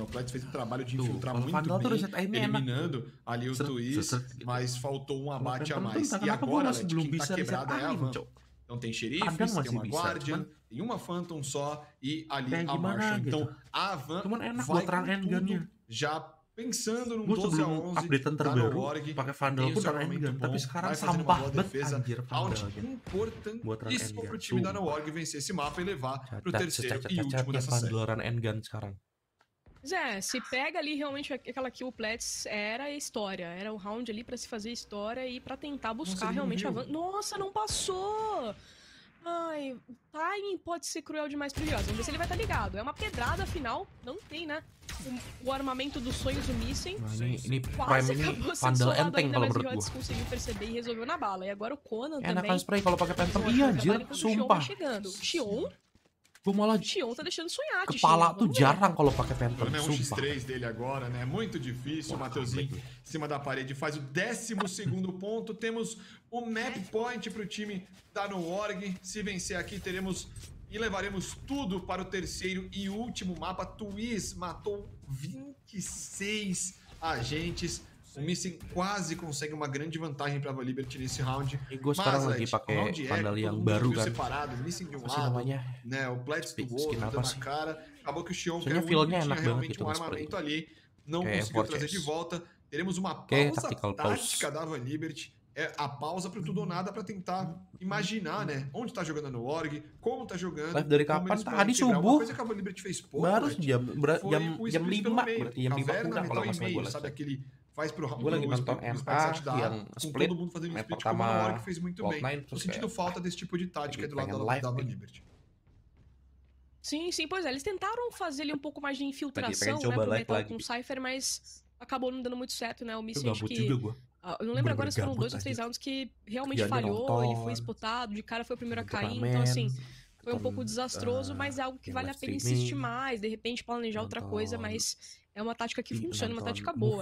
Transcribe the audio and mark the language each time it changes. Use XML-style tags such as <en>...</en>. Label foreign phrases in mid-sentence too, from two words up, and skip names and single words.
<pt>O Pletz fez um trabalho de infiltrar muito bem, eliminando ali o Twist, mas faltou um abate a mais. E agora, quem tá quebrada é a Van. Então tem xerifes, tem uma Guardian, tem uma Phantom só e ali a Marshall. Então a Van vai com tudo já pensando num 12-11 da Nobar.</pt> <id>Pakai Vandal pun dengan handgun, tapi sekarang sampah banget anjir Vandal.</id> <pt>Importantíssimo pro time da Nobar vencer esse mapa e levar pro terceiro e último dessa série.</pt> <id>Handgun sekarang.</id> <pt>Se pega ali realmente aquela kill Pletz, era a história. Era o round ali pra se fazer história e pra tentar buscar realmente a Van. Nossa, não passou! Ai, o timing pode ser cruel demais pro Diaz. Vamos ver se ele vai estar ligado. É uma pedrada afinal, não tem, né? O armamento dos sonhos do Missing. Quase acabou sendo solado ainda, mas o Diaz conseguiu perceber e resolveu na bala. E agora o Conan também.</pt> <id>Enakan spray kalau pakai Phantom. Iya anjir, sumpah.</id> <pt>Xion tá deixando sonhar,</pt> <id>Kepala tuh jarang kalau pakai Phantom.</id> <pt>É um X3 dele agora, né? Muito difícil. O Mateuzinho em cima da parede faz o 12º ponto. Temos o</pt> <en>map point</en> <pt>pro time da Noorg. Se vencer aqui, teremos e levaremos tudo para o terceiro e último mapa. Twist matou 26 agentes. O Missing quase consegue uma grande vantagem para a Liberty nesse round.</pt> <id>Gue sekarang lagi pakai Vandal yang baru kan.</id> <pt>Separado, Missing de um lado, né, o Pletz do outro, dando na cara. Acabou que o Xion, que tinha realmente um armamento ali, não conseguiu trazer de volta. Teremos uma pausa tática da Van Liberty. É a pausa pro tudo ou nada para tentar imaginar, né? Onde tá jogando no org, como tá jogando.</pt> <id>Live dari kapan? Tadi subuh.</id> <pt>Uma coisa que a Van Liberty fez pouco,</pt> <id>baru jam 5 berarti jam 5 kurang kalau nggak salah gue</id> <pt>sabe aquele faz pro</pt> <id>gue lagi nonton NA yang split</id> <pt>todo mundo fazendo</pt> <id>map split pertama</id> <pt>como a org fez muito bem. Tô sentindo falta desse tipo de tática do lado da Van Liberty. Sim, pois é. Eles tentaram fazer ali um pouco mais de infiltração, né, pro metal com o Cypher, mas acabou não dando muito certo, né? O Missing acho que... Eu não lembro agora se foram 2 ou 3 rounds que realmente falhou, ele foi spotado, de cara foi o primeiro a cair, então assim, foi um pouco desastroso, mas é algo que vale a pena insistir mais, de repente planejar outra coisa, mas é uma tática que funciona, uma tática boa.</pt>